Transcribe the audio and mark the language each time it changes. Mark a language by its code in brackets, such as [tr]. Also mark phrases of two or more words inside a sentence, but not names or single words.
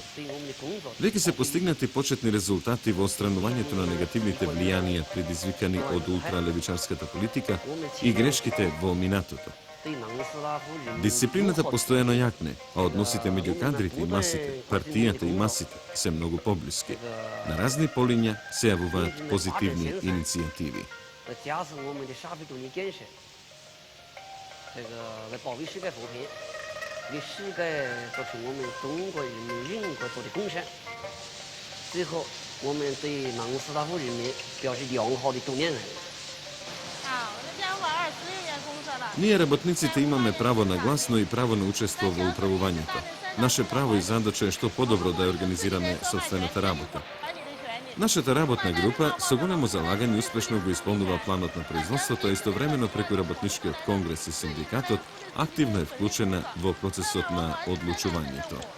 [mk] Веќе се постигнати почетни резултати во отстранувањето на негативните влијанија предизвикани од ултралевичарската политика и грешките во минатото. Дисциплината постојано јакне, а односите меѓу кадрите и масите, партијата и масите се многу поблиски. На разни полиња се јавуваат позитивни иницијативи. [zh] 加深我们的社会主义建设，来保卫世界和平，为世界做出我们中国人民人格做的贡献。最后，我们对南斯拉夫人民表示良好的祝愿。 [mk] Ние работниците имаме право на глас, но и право на учество во управувањето. Наше право и задача е што подобро да ја организираме собствената работа. Нашата работна група со големо залагање успешно го исполнува планот на производството, а истовремено преку работничкиот конгрес и синдикатот активно е вклучена во процесот на одлучувањето.